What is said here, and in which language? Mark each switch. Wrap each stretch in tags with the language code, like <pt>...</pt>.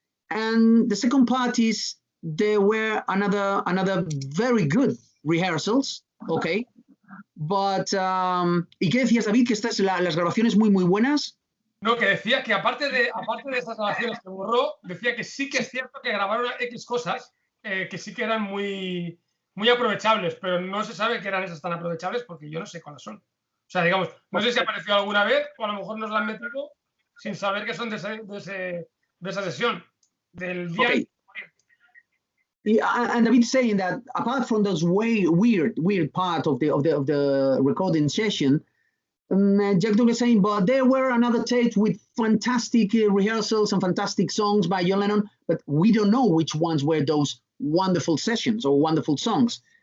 <en>And the second part is there were another very good rehearsals, okay?</en> <es>But, ¿y qué decías, David? Que estas las grabaciones muy buenas. No, que decía que aparte de esas grabaciones que borró, decía que sí que es cierto que grabaron X cosas que sí que eran muy aprovechables, pero no se sabe que eran esas tan aprovechables porque yo no sé cuáles son. O sea, digamos, no sé si apareció alguna vez o a lo mejor nos la han metido sin saber que son de esa sesión, del día.</es> <en>Okay. And David saying that apart from those weird part of the recording session, Jack Douglas saying, but there were another tapes with fantastic rehearsals and fantastic songs by John Lennon, but we don't know which ones were those wonderful sessions or wonderful songs.</en>